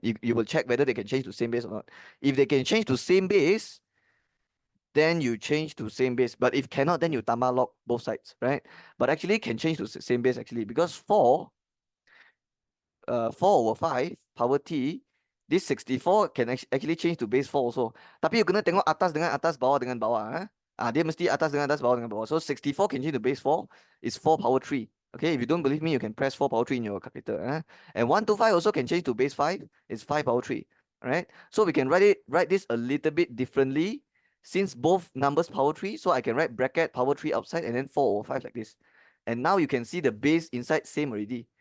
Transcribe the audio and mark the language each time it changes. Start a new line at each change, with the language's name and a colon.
English: You will check whether they can change to same base or not. If they can change to same base, then you change to same base. But if cannot, then you
Malay: tambah
English: log both sides, right? But actually can change to same base actually, because 4 4 over 5 power T, this 64 can actually change to base 4 also.
Malay: Tapi
English: you
Malay: kena tengok atas dengan atas, bawah dengan bawah. Dia mesti atas dengan atas, bawah dengan bawah.
English: So 64 can change to base 4 is 4 power 3. Okay, if you don't believe me, you can press 4 power 3 in your calculator. And 125 also can change to base 5. It's 5 power 3. Right? So we can write this a little bit differently, since both numbers power 3. So I can write bracket power 3 outside and then 4 over 5 like this. And now you can see the base inside same already.